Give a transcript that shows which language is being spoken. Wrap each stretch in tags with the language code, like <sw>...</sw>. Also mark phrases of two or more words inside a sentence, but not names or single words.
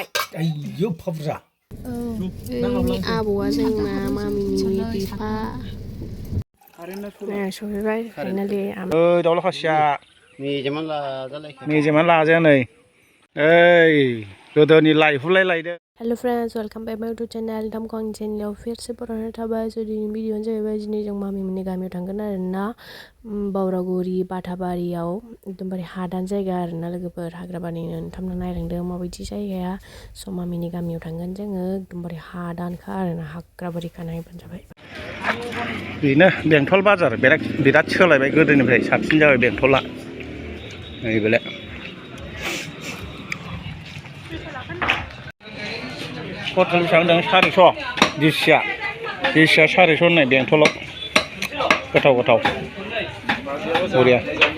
<brx>आयौ एफा बुरजा आबौआ जोंना मामिनि बिफा सफैबाय फाइनालि दाउला खासिया मेजेमानो लाजाया नै ओइ गोदोनि लाइहुलाय लायदो</brx> <en>hello friends welcome back my YouTube channel</en> <brx>दमकं चैनल</brx> <hi>फिर से पुराना</hi> <brx>थाबाय जो दिनै भिडियोआनो जाहैबाय दिनै जों मामिमोननि गामियाव थांगोन आरोना बावरागुरि बाथाबारियाव एकदमबारे हादान जायगा आरोना लोगोफोर हाग्राबारिनो नोंथांमोना नायलांदों माबायदि जायगाया स' मामिनि गामियाव थांगोन जोङो एकदमबारे हादानखा आरोना हाग्राबारिखा नायबानो जाबाय बेनो बेंटल बाजार बिराद सोलायबाय गोदोनिफ्राय साबसिन जाबाय बेंटला नैबेलाय पटल बेसेबां दं 400 दिसिया 400 होननाय बेंटलाव गोथाव बरिया</brx>